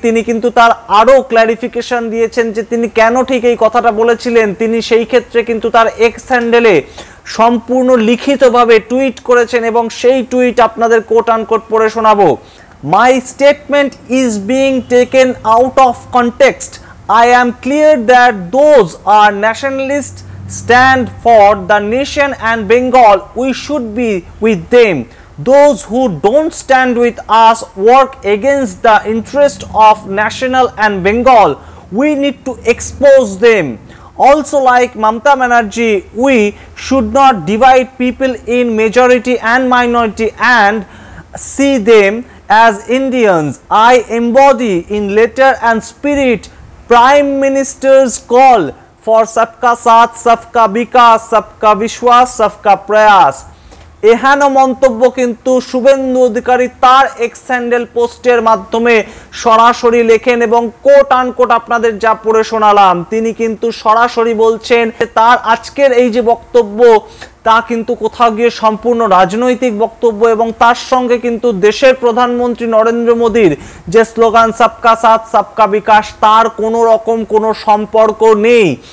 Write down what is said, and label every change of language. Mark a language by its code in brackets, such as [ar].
[bn] তিনি কিন্তু তার আরো ক্ল্যারিফিকেশন দিয়েছেন যে তিনি কেন ঠিক এই কথাটা বলেছিলেন। তিনি সেই ক্ষেত্রে কিন্তু তার এক্স হ্যান্ডেলে সম্পূর্ণ লিখিতভাবে টুইট করেছেন এবং সেই টুইট আপনাদের কোট আনকোট পড়ে শোনাবো। [en] My statement is being taken out of context. I am clear that those are nationalist stand for the nation and Bengal, we should be with them. Those who don't stand with us work against the interest of national and Bengal. We need to expose them. Also, like Mamata Banerjee, we should not divide people in majority and minority and see them as Indians. I embody in letter and spirit Prime Minister's call for [hi] सबका साथ सबका विकास सबका विश्वास सबका प्रयास। [bn] এহেন মন্তব্য কিন্তু শুভেন্দু অধিকারী তার এক্স হ্যান্ডেল পোস্টের মাধ্যমে সরাসরি লেখেন এবং কোট আনকোট আপনাদের যা পড়ে শোনালাম, তিনি কিন্তু সরাসরি বলছেন তার আজকের এই যে বক্তব্য তা কিন্তু কোথাও গিয়ে সম্পূর্ণ রাজনৈতিক বক্তব্য এবং তার সঙ্গে কিন্তু দেশের প্রধানমন্ত্রী নরেন্দ্র মোদীর যে স্লোগান [hi] সবকা সাথ সবকা বিকাশ, [bn] তার কোনো রকম কোনো সম্পর্ক নেই।